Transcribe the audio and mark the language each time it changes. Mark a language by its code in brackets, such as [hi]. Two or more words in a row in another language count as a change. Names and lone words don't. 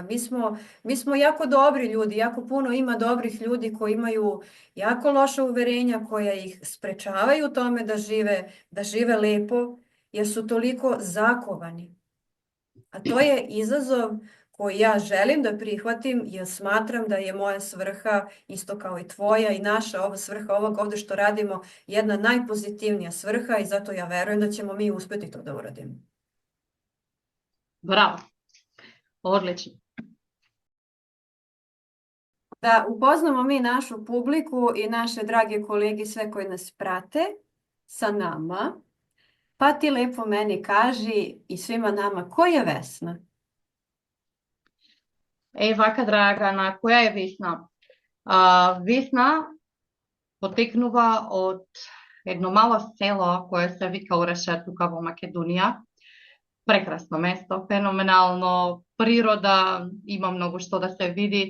[sr] Mi smo jako dobri ljudi, jako puno ima dobrih ljudi koji imaju jako loša uverenja koja ih sprečavaju u tome da žive lepo jer su toliko zakovani. A to je izazov koji ja želim da prihvatim jer smatram da je moja svrha, isto kao i tvoja i naša ova svrha, ovog ovde što radimo, jedna najpozitivnija svrha i zato ja verujem da ćemo mi uspeti to da uradimo. [mk] Браво. Одлично. [sr] Da upoznamo mi našu publiku i naše drage kolege, sve koji nas prate sa nama, pa ti lepo meni kaži i svima nama ko je Vesna? [mk] Вака, Драгана, која е Весна? Весна потекнува од едно мало село кое се вика Орешет тука во Македонија. прекрасно место, феноменално, природа, има многу што да се види.